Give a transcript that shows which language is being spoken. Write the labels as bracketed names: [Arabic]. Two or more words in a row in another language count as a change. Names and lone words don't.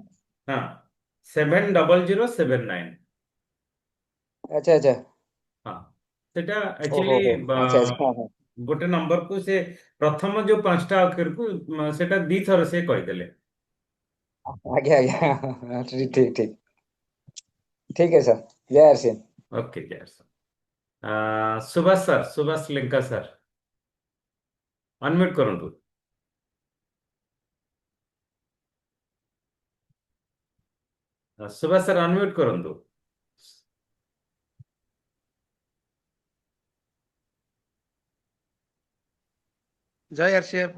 [Odia] ହଁ, 700779। ଆଚ୍ଛା ଆଚ୍ଛା। ହଁ, ସେଟା ଓହୋ ଆକ୍ଚୁଆଲି ହୋ, ଆଚ୍ଛା ଆଚ୍ଛା, ହଁ ହଁ। ଗୋଟେ ନମ୍ବରକୁ ସେ ପ୍ରଥମ ଯୋଉ 5ଟା ଅକ୍ଷରକୁ ସେଟା 2ଥର ସେ କହିଦେଲେ। ଆଜ୍ଞା ଆଜ୍ଞା, ଠିକ ଠିକ ଠିକ। [Hindi] ठीक है सर, जय हर सिंह। ओके जय। सुभाष सर, सुभाष लेंका सर, [Odia] ଅନମ୍ୟୁଟ୍ କରନ୍ତୁ। ସୁଭାଷ ସାର୍ ଅନମ୍ୟୁଟ୍ କରନ୍ତୁ। ଜୟ ଆରସିଏଫ।